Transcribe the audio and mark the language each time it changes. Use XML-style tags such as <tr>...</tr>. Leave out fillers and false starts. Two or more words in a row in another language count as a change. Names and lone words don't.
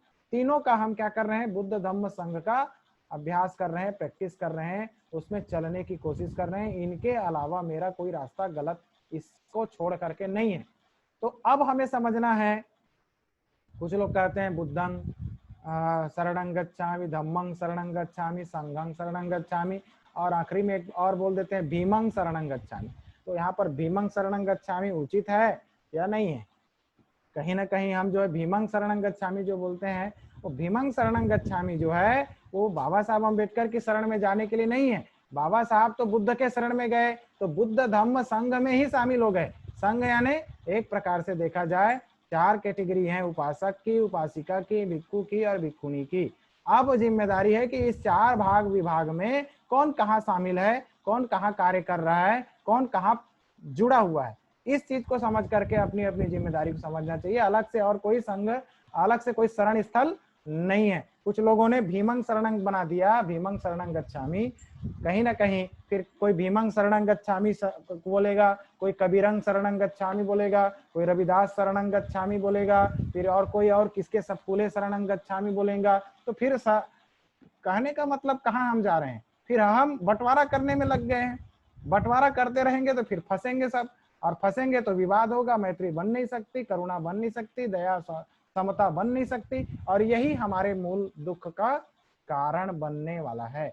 <hi>तीनों का हम क्या कर रहे हैं, बुद्ध धम्म संघ का अभ्यास कर रहे हैं, प्रैक्टिस कर रहे हैं, उसमें चलने की कोशिश कर रहे हैं। इनके अलावा मेरा कोई रास्ता गलत इसको छोड़ करके नहीं है। तो अब हमें समझना है, कुछ लोग कहते हैं</hi> <pi>बुद्धं शरणं गच्छामि, धम्मं शरणं गच्छामि, संघं शरणं गच्छामि</pi> <hi>और आखिरी में एक और बोल देते हैं</hi> <pi>भीमं शरणं गच्छामि।</pi> <hi>तो यहाँ पर</hi> <pi>भीमं शरणं गच्छामि</pi> <hi>उचित है या नहीं है? कहीं ना कहीं हम जो है</hi> <pi>भीमं शरणं गच्छामि</pi> <hi>जो बोलते हैं, वो</hi> <pi>भीमं शरणं गच्छामि</pi> <hi>जो है वो बाबा साहब अम्बेडकर की शरण में जाने के लिए नहीं है। बाबा साहब तो बुद्ध के शरण में गए तो बुद्ध धम्म संघ में ही शामिल हो गए। संघ यानी एक प्रकार से देखा जाए 4 कैटेगरी हैं, उपासक की, उपासिका की, भिक्षु की और भिक्षुणी की। अब जिम्मेदारी है कि इस 4 भाग विभाग में कौन कहाँ शामिल है, कौन कहाँ कार्य कर रहा है, कौन कहाँ जुड़ा हुआ है। इस चीज को समझ करके अपनी अपनी जिम्मेदारी को समझना चाहिए। अलग से और कोई संघ, अलग से कोई शरण स्थल नहीं है। कुछ लोगों ने</hi> <pi>भीमं शरणं</pi> <hi>बना दिया,</hi> <pi>भीमं शरणं गच्छामि।</pi> <hi>कहीं ना कहीं फिर कोई</hi> <pi>भीमं शरणं गच्छामि</pi> <hi>बोलेगा, कोई</hi> <pi>कबीरं शरणं गच्छामि</pi> <hi>बोलेगा, कोई</hi> <pi>रविदास शरणं गच्छामि</pi> <hi>बोलेगा, फिर और कोई और किसके सब फूले</hi> <pi>शरणं गच्छामि</pi> <hi>बोलेगा। तो फिर कहने का मतलब कहाँ हम जा रहे हैं? फिर हम बंटवारा करने में लग गए हैं। बंटवारा करते रहेंगे तो फिर फंसेंगे सब, और फंसेंगे तो विवाद होगा, मैत्री बन नहीं सकती, करुणा बन नहीं सकती, दया समता बन नहीं सकती, और यही हमारे मूल दुख का कारण बनने वाला है।</hi>